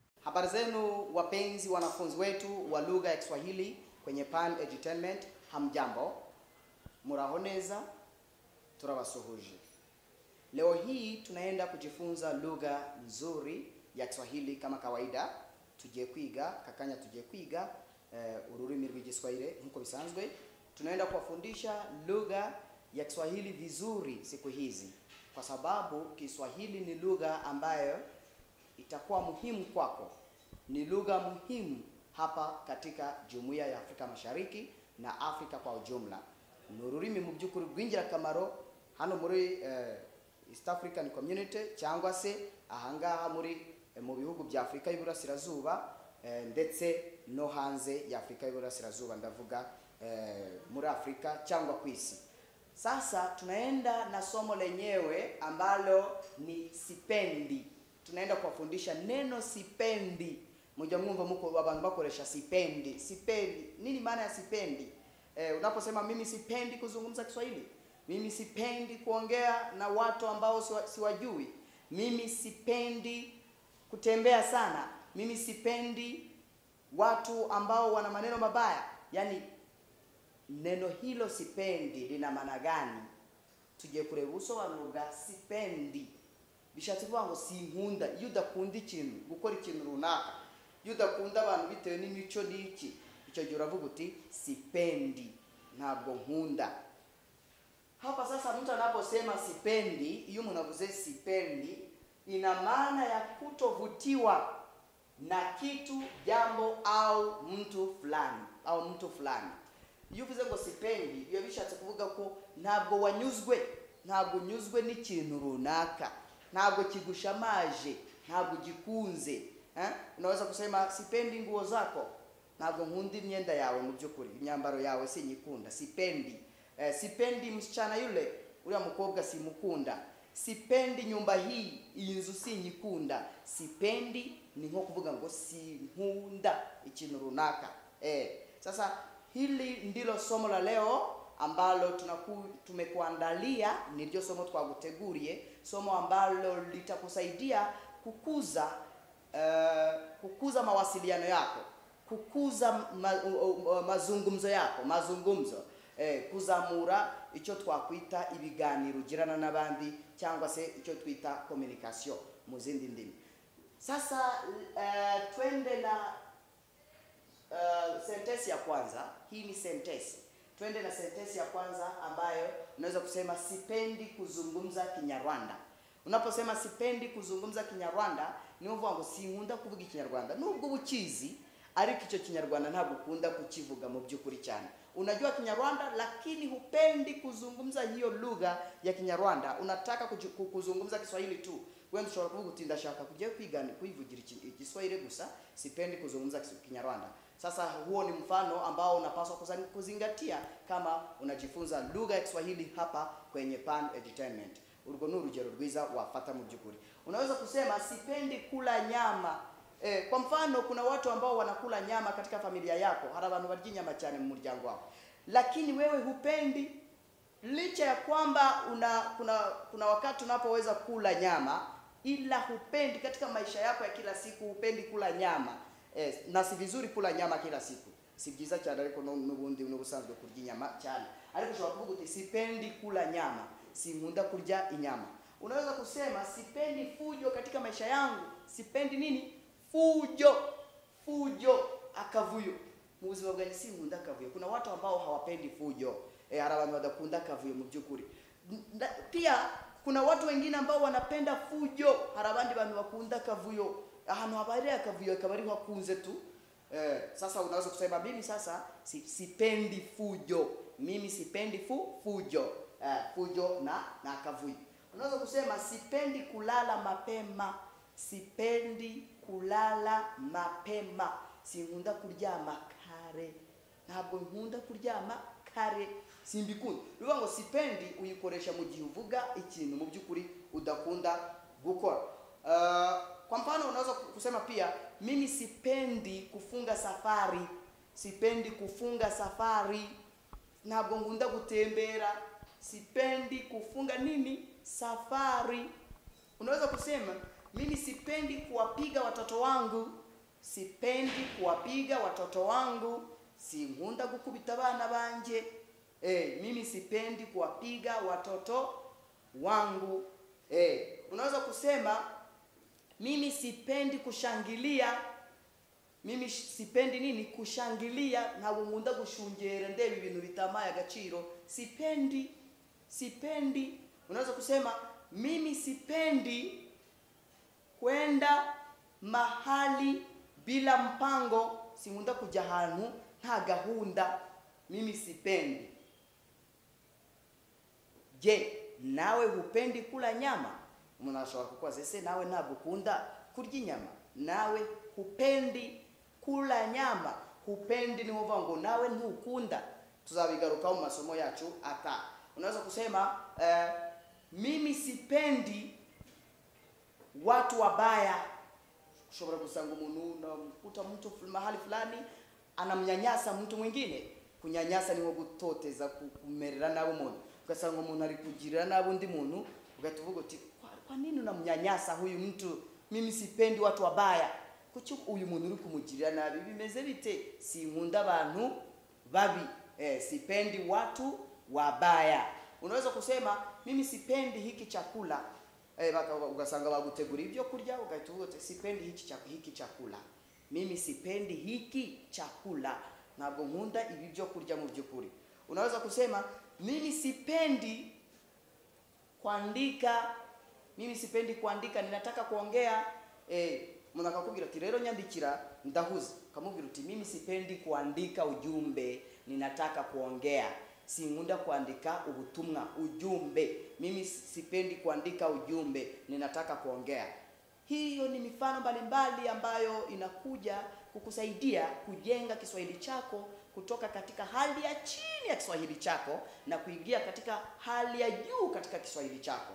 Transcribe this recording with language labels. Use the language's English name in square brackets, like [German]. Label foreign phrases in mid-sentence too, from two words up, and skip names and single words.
[Swahili] Habari zenu wapenzi wanafunzi wetu wa lugha ya Kiswahili kwenye Pan Edutainment, hamjambo? [Kinyarwanda] Muraho neza? Turabasuhuje. [Swahili] Leo hii tunaenda kujifunza lugha nzuri ya Kiswahili kama kawaida. [Kinyarwanda] Tujye kwiga kakanya tujye kwiga ururimi rw'igiswahili nkuko bisanzwe. [Swahili] Tunaenda kuwafundisha lugha ya Kiswahili vizuri siku hizi, kwa sababu Kiswahili ni lugha ambayo itakuwa muhimu kwako. Ni lugha muhimu hapa katika Jumuiya ya Afrika Mashariki na Afrika kwa ujumla. [Kinyarwanda] Ni ururimi mu by'ukuri rw'ingirakamaro hano muri East African Community cyangwa se ahangaha muri mu bihugu bya Afrika y'Iburasirazuba ndetse no hanze ya Afrika y'Iburasirazuba, ndavuga muri Afrika cyangwa kwisi. [Swahili] Sasa tunaenda na somo lenyewe ambalo ni sipendi. Tunaenda kuwafundisha neno sipendi. Mmoja mwumva mko abantu bakoresha sipendi. Sipendi. Nini maana ya sipendi? Unaposema mimi sipendi kuzungumza Kiswahili, mimi sipendi kuongea na watu ambao siwajui, mimi sipendi kutembea sana, mimi sipendi watu ambao wana maneno mabaya. Yani neno hilo sipendi lina maana gani? [Kinyarwanda] Tujye kureba ubusobanuro bwa sipendi. Bishatse kuvuga ngo sinkunda. Iyo udakunda ikintu, gukora ikintu runaka, iyo udakunda abantu bitewe n'imico n'iki, icyo gihe uravuga uti sipendi, ntabwo nkunda. [Swahili] Hapa sasa mtu anaposema sipendi, [Kinyarwanda] iyo umuntu avuze [Swahili] sipendi, ina maana ya kutovutiwa na kitu, jambo au mtu fulani. [Kinyarwanda] Iyo uvuze ngo sipendi, iyo bishatse kuvuga ko ntabwo wanyuzwe, ntabwo unyuzwe n'ikintu runaka, ntabwo kigushamaje, ntabwo gikunze. [Swahili] Unaweza kusema sipendi nguo zako, [Kinyarwanda] ntabwo nkunda imyenda yawe, mu by'ukuri imyambaro yawe sinyikunda, [Swahili] sipendi. Sipendi msichana yule, [Kinyarwanda] uriya mukobwa simukunda. [Swahili] Sipendi nyumba hii, [Kinyarwanda] iyi nzu sinyikunda. Sipendi ni nko kuvuga ngo sinkunda ikintu runaka. [Swahili] Sasa hili ndilo somo la leo ambalo tumekuandalia, ndio somo twaguteguriye, somo ambalo litakusaidia kukuza mawasiliano yako, kukuza mazungumzo, [Kinyarwanda] kuzamura icyo twakwita ibiganiro ugirana n'abandi, cyangwa se icyo twita communication mu zindi ndimi. [Swahili] Sasa twende na sentensi ya kwanza. Hii ni sentensi. Twende na sentensi ya kwanza ambayo unaweza kusema sipendi kuzungumza Kinyarwanda. Unaposema sipendi kuzungumza Kinyarwanda, [Kinyarwanda] ni uvuga ngo sinkunda kuvuga Ikinyarwanda. Nubwo ubukizi, ariko icyo Kinyarwanda ntabwo ukunda kukivuga mu by'ukuri cyane. [Swahili] Unajua Kinyarwanda lakini hupendi kuzungumza hiyo lugha ya Kinyarwanda. Unataka kuzungumza Kiswahili tu. [Kinyarwanda] Wewe ushobora kuvuga uti ndashaka kujya kwigana kuivugira Kiswahili gusa, [Swahili] sipendi kuzungumza Kinyarwanda. Sasa huo ni mfano ambao unapaswa kuzingatia kama unajifunza lugha ya Kiswahili hapa kwenye Pan Edutainment. [Kinyarwanda] Urwo ni urugero rwiza wafata mu by'ukuri. [Swahili] Unaweza kusema sipendi kula nyama. Kwa mfano kuna watu ambao wanakula nyama katika familia yako, [Kinyarwanda] hari abantu barya nyama cyane mu muryango wako, [Swahili] lakini wewe hupendi, licha ya kwamba kuna wakati unapoweza kula nyama, ila hupendi katika maisha yako ya kila siku, hupendi kula nyama. Na si vizuri kula nyama kila siku, [Kinyarwanda] si byiza cyane, ariko n'ubundi n'ubusanzwe kurya inyama cyane. Ariko ushobora kuvuga uti [Swahili] sipendi kula nyama, [Kinyarwanda] sinkunda kurya inyama. [Swahili] Unaweza kusema sipendi fujo katika maisha yangu. Sipendi nini? Fujo, [Kinyarwanda] akavuyo. Mu buzima bwanjye sinkunda akavuyo. [Swahili] Kuna watu ambao hawapendi fujo. [Kinyarwanda] Hari abantu badakunda akavuyo mu by'ukuri. [Swahili] Pia kuna watu wengine ambao wanapenda fujo. [Kinyarwanda] Hari abandi bantu bakunda akavuyo. Ahantu habarira akavuyo kabari hakunze tu. [Swahili] Sasa unaweza kusema mimi sasa sipendi fujo. Mimi sipendi fujo. Fujo na akavuyo. Unaweza kusema sipendi kulala mapema. Sipendi kulala mapema. [Kinyarwanda] Sinkunda kuryama kare. Ntabwo nkunda kuryama kare, simbikunda. Bivuga ngo sipendi uyikoresha mu gihe uvuga ikintu mu by'ukuri udakunda gukora. [Swahili] Kwa mfano unaweza kusema pia mimi sipendi kufunga safari. Sipendi kufunga safari. [Kinyarwanda] Ntabwo nkunda gutembera. [Swahili] Sipendi kufunga nini? Safari. Unaweza kusema mimi sipendi kuwapiga watoto wangu. sipendi kuwapiga watoto wangu, [Kinyarwanda] sinkunda gukubita abana banje. [Swahili] Mimi sipendi kuwapiga watoto wangu. Unaweza kusema mimi sipendi kushangilia. Mimi sipendi nini? Kushangilia. [Kinyarwanda] Ntabwo nkunda gushungera ndeba ibintu bitamaye agaciro. [Swahili] Sipendi. Unaweza kusema mimi sipendi kwenda mahali bila mpango. [Kinyarwanda] Sinkunda kujya ahantu nta gahunda. [Swahili] Mimi sipendi. Je, nawe hupendi kula nyama? [Kinyarwanda] Umuntu ashobora kukubaza ese nawe ntabwo ukunda kurya inyama? [Swahili] Nawe hupendi kula nyama. [Kinyarwanda] Hupendi ni uvuga ngo nawe ntukunda. Tuzabigarukaho mu masomo yacu ata. [Swahili] Unaweza kusema mimi sipendi watu wabaya. [Kinyarwanda] Ushobora gusanga umuntu [Swahili] unakuta mtu mahali fulani anamnyanyasa mtu mwingine. [Kinyarwanda] Kunyanyasa ni nko gutoteza, kumerera nabi umuntu. Ugasanga umuntu ari kugirira nabi undi muntu, ugatuvuga uti [Swahili] kwa nini unamnyanyasa huyu mtu? Mimi sipendi watu wabaya. [Kinyarwanda] Kuki uyu muntu uri kumugirira nabi? Bimeze bite? Sinkunda abantu babi. [Swahili] Sipendi watu wabaya. Unaweza kusema mimi sipendi hiki chakula. [Kinyarwanda] Ugasanga bagutegura ibyo kurya, ugahita uti [Swahili] sipendi hiki chakula. Mimi sipendi hiki chakula. [Kinyarwanda] Ntabwo nkunda ibi byo kurya mu byukuri. [Swahili] Unaweza kusema mimi sipendi kuandika. Mimi sipendi kuandika, ninataka kuongea. [Kinyarwanda] Umuntu akakubwira ati rero nyandikira ndahuze. Ukamubwira uti [Swahili] mimi sipendi kuandika ujumbe, ninataka kuongea. [Kinyarwanda] Sinkunda kuandika ubutumwa, ujumbe. [Swahili] Mimi sipendi kuandika ujumbe, ninataka kuongea. Hiyo ni mifano mbalimbali ambayo inakuja kukusaidia kujenga Kiswahili chako kutoka katika hali ya chini ya Kiswahili chako na kuingia katika hali ya juu katika Kiswahili chako.